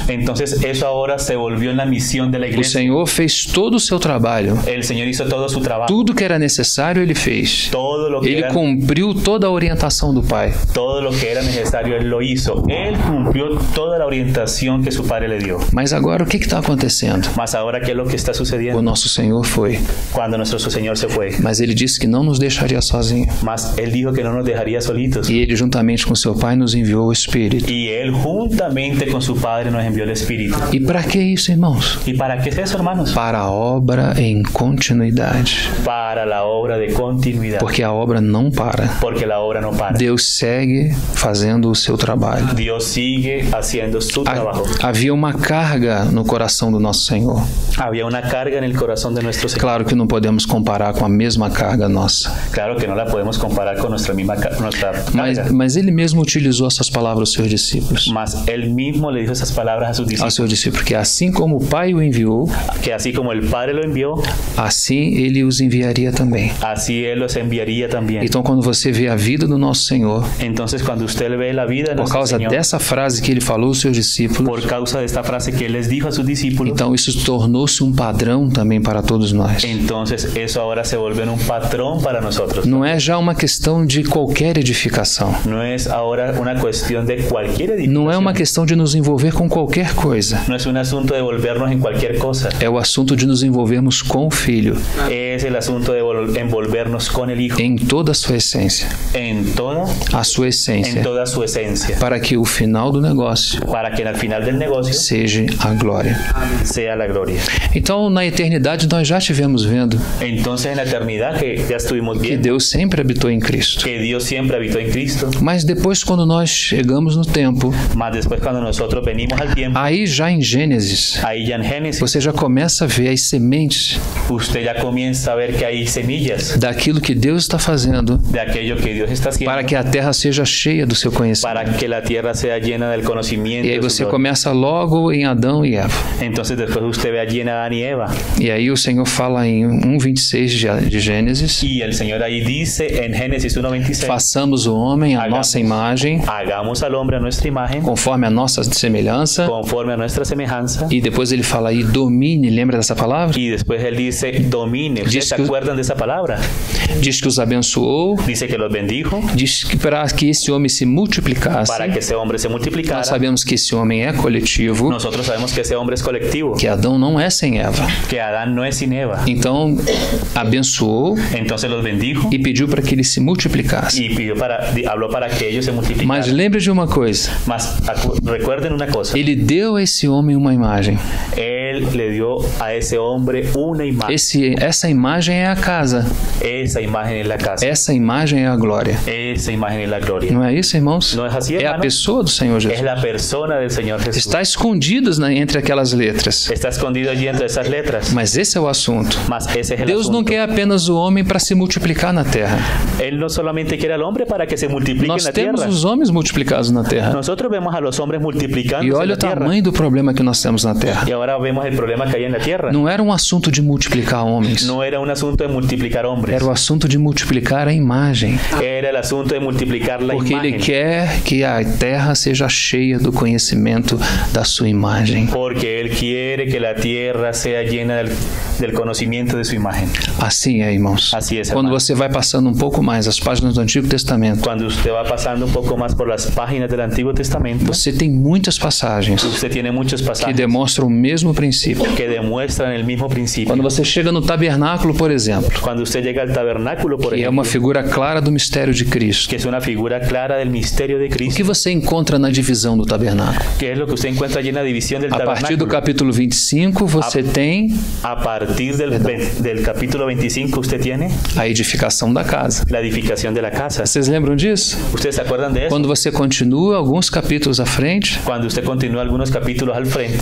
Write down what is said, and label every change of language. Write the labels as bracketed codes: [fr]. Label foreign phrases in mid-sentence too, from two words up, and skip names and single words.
[es] Entonces eso ahora se volvió en la misión de la [pt] O [es] iglesia. [pt] Senhor fez todo o seu trabalho. [es] El Señor hizo todo su trabajo, [pt] Tudo que era necessário, Ele fez. [es] todo lo que [pt] Ele [es] era, [pt] cumpriu toda a orientação do Pai. [es] todo lo que era necesario Él lo hizo. Él cumplió toda la orientación que su Padre le dio. [pt] Mas agora, o que está acontecendo? [es] Mas ahora, ¿qué es lo que está [pt] O [es] sucediendo? [pt] nosso Senhor foi, [es] Cuando nuestro Señor se fue, [pt] mas Ele disse que não nos deixaria sozinhos. [es] mas Él dijo que no nos dejaría solitos. [pt] E Ele, juntamente com seu Pai, nos enviou o Espírito. [es] Y Él juntamente con su Padre nos envió el Espíritu. [pt] E para que isso, irmãos? [es] ¿Y para qué es eso, hermanos? [pt] Para a obra em continuidade. [es] Para la obra de continuidad. [pt] Porque a obra não para. [es] Porque la obra no para. [pt] Deus segue fazendo o seu trabalho. [es] Dios sigue haciendo su trabajo. [pt] Havia uma carga no coração do nosso Senhor. [es] Había una carga en el corazón de nuestro Señor. [pt] Claro que não podemos comparar com a mesma carga nossa. [es] Claro que no la podemos comparar con nuestra misma carga. [pt] Mas Ele mesmo utilizou essas palavras aos seus discípulos. [es] Mas Él mismo le dijo esas palabras a sus [pt] Aos [es] discípulos. [pt] seus discípulos, que assim como o Pai o enviou, [es] Que así como el Padre lo envió, [pt] assim Ele os enviaria também. [es] así Él los enviaría también. [pt] Então, quando você vê a vida do nosso Senhor, [es] Entonces cuando usted ve la vida de [pt] por [es] nuestro [pt] causa [es] Señor, [pt] dessa frase que Ele falou aos seus discípulos, [es] por causa de esta frase que Él les dijo a sus discípulos, [pt] então isso tornou-se um padrão também para todos nós. [es] entonces eso ahora se vuelve en un patrón para nosotros. [pt] Não é já uma questão de qualquer edificação. [es] No es ahora una cuestión de cualquier edificación. [pt] Não é uma questão de nos envolver com qualquer coisa. [es] No es un asunto de volvernos en cualquier cosa. [pt] É o assunto de nos envolvermos com o Filho, [es] Es el asunto de envolvernos con el Hijo [pt] em toda a sua essência. [es] en toda su esencia, [pt] Para que o final do negócio [es] para que al final del negocio [pt] seja a glória. [es] sea la gloria. [pt] Então, na eternidade, nós já estivemos vendo [es] Entonces en la eternidad que ya estuvimos [pt] que [es] viendo [pt] Deus sempre habitou em Cristo. [es] que Dios siempre habitó en Cristo, [pt] Mas depois, quando nós chegamos no tempo, [es] mas después cuando nosotros venimos al tiempo, [pt] aí já em Gênesis, [es] ahí ya en Génesis, [pt] você já começa a ver as sementes [es] usted ya comienza a ver que hay semillas [pt] daquilo que Deus está fazendo [es] de aquello que Dios está haciendo [pt] para que a terra seja cheia do seu conhecimento. [es] para que la tierra sea llena del conocimiento [pt] E aí [es] de su [pt] você [es] gloria. [pt] começa logo em Adão e Eva. [es] Entonces después usted ve allí en Adán y Eva, [pt] E aí o Senhor fala em 1:26 de Gênesis: [es] y el Señor ahí dice en Génesis 1:26, [pt] façamos o homem à nossa imagem, [es] hagamos al hombre a nuestra imagen, [pt] conforme a nossa semelhança. [es] conforme a nuestra semejanza. [pt] E depois ele fala aí, domine, lembra dessa palavra? [es] Y después él dice, domine. ¿Ustedes Dice se que- acuerdan de esa palabra? [pt] Diz que os abençoou, [es] Dice que los bendijo [pt] diz que para que esse homem se multiplicasse. [es] para que ese hombre se multiplicara. [pt] Nós sabemos que esse homem é coletivo, [es] Nosotros sabemos que ese hombre es colectivo, [pt] que Adão não é sem Eva. [es] que Adán no es sin Eva. [pt] Então, abençoou [es] Entonces los bendijo [pt] e pediu para que ele se multiplicasse. [es] y habló para que ellos se multiplicaran. [pt] Mas lembre de uma coisa, [es] Mas recuerden una cosa, [pt] ele deu a esse homem uma imagem. [es] él le dio a ese hombre una imagen. [pt] Essa imagem é a casa. [es] Esa imagen es la casa. [pt] Essa imagem é a glória. [es] Esa imagen es la gloria. [pt] Não é isso, irmãos? [es] ¿No es así, [pt] É a [es] hermano? [pt] pessoa do Senhor [es] Es [pt] Jesus. [es] la persona del Señor Jesús. [pt] Está escondidas entre aquelas letras. [es] Está escondido allí entre esas letras. [pt] Mas esse é o assunto. [es] Mas ese es el [pt] Deus não [es] asunto. [pt] quer apenas o homem para se multiplicar na terra. [es] Él no solamente quiere al hombre para que se multiplique [pt] Nós [es] en la [pt] temos [es] tierra. [pt] os homens multiplicados na terra. [es] Nosotros vemos a los hombres multiplicando [pt] E [es] en [pt] olha [es] la [pt] o [es] tierra. [pt] tamanho do problema que nós temos na terra. [es] Y ahora vemos el problema que hay en la tierra. [pt] Não era um assunto de multiplicar homens. [es] No era un asunto de multiplicar hombres. [pt] Era o assunto de multiplicar a imagem. [es] Era el asunto de multiplicar la [pt] Porque Ele [es] imagen. [pt] quer que a terra seja cheia do conhecimento da sua imagem. [es] Porque Él quiere que la tierra sea llena del conocimiento de su imagen. [pt] Assim é, irmãos. Assim é, Quando irmão. você vai passando um pouco mais as páginas do Antigo Testamento, [es] Cuando usted va pasando un poco más por las páginas del Antiguo Testamento, [pt] você tem muitas passagens [es] usted tiene muchos [pt] que [es] pasajes [pt] demonstram o mesmo princípio. [es] que demuestran el mismo principio. [pt] Quando você chega no tabernáculo, por exemplo, [es] Cuando usted llega al tabernáculo, por [pt] que é [es] ejemplo, [pt] uma figura clara do mistério de Cristo, [es] que es una figura clara del misterio de [pt] o que [es] Cristo, [pt] você encontra na divisão do tabernáculo? [es] que es lo que usted encuentra allí en la división del [pt] A partir do [es] tabernáculo. [pt] capítulo 25, você tem [es] A partir del capítulo 25 usted tiene [pt] a edificação da casa. [es] la edificación de la casa. [pt] Vocês lembram disso? [es] ¿Ustedes se acuerdan de eso? [pt] Quando você continua alguns capítulos à frente, [es] Cuando usted continúa algunos capítulos al frente,